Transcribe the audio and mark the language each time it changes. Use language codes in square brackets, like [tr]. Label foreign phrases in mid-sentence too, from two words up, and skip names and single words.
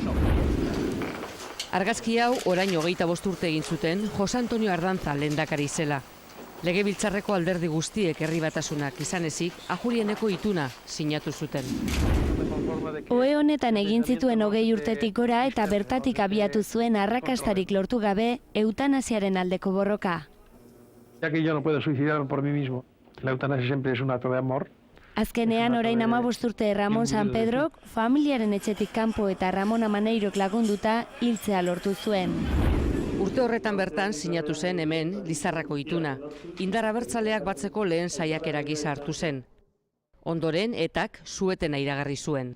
[eu] Argazki hau orain 25 urte egin zuten Jose Antonio Ardanza lehendakari zela. Legebiltzarreko alderdi guztiek herri batasunak izan ezik, Ajurieneko ituna sinatu zuten. Ohe honetan egin zituen 20 urtetik gora eta bertatik abiatu zuen arrakastarik lortu gabe eutanasiaren aldeko borroka. [es] Ya que yo no puedo suicidarme por mí mismo, la eutanasia siempre es un acto de amor. [eu] Azkenean orain 15 urte Ramon San Pedrok familiaren etxetik kanpo eta Ramon Amaneirok lagunduta hiltzea lortu zuen. Urte horretan bertan sinatu zen hemen Lizarrako ituna. Indar abertzaleak batzeko lehen saiakera gisa hartu zen. Ondoren etak suetena iragarri zuen.